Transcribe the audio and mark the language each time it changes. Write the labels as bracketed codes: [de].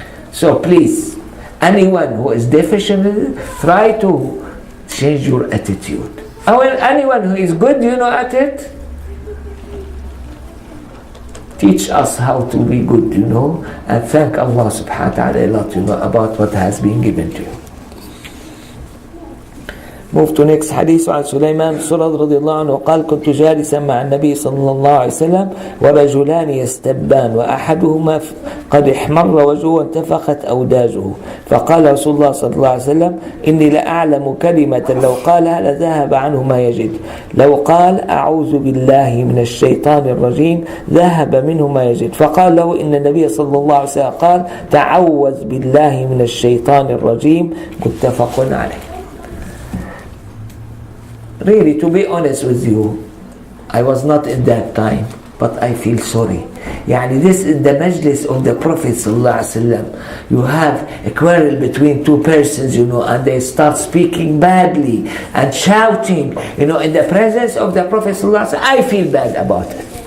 [en] So please, anyone who is deficient, try to change your attitude. Anyone who is good, at it, teach us how to be good, and thank Allah subhanahu wa ta'ala a lot, about what has been given to you. Move to next حديث. [ar] عن سليمان سرد رضي الله عنه قال كنت جالسا مع النبي صلى الله عليه وسلم ورجلان يستبان وأحدهما قد احمر وجهه وانتفخت أوداجه فقال رسول الله صلى الله عليه وسلم إني لأعلم كلمة لو قالها لذهب عنه ما يجد لو قال أعوذ بالله من الشيطان الرجيم ذهب منه ما يجد فقال له إن النبي صلى الله عليه وسلم قال تعوذ بالله من الشيطان الرجيم متفق عليه. [en] Really, to be honest with you, I was not in that time, but I feel sorry. Yani this is the majlis of the Prophet sallallahu alaihi wasallam. You have a quarrel between two persons, and they start speaking badly and shouting, in the presence of the Prophet sallallahu alaihi wasallam. I feel bad about it.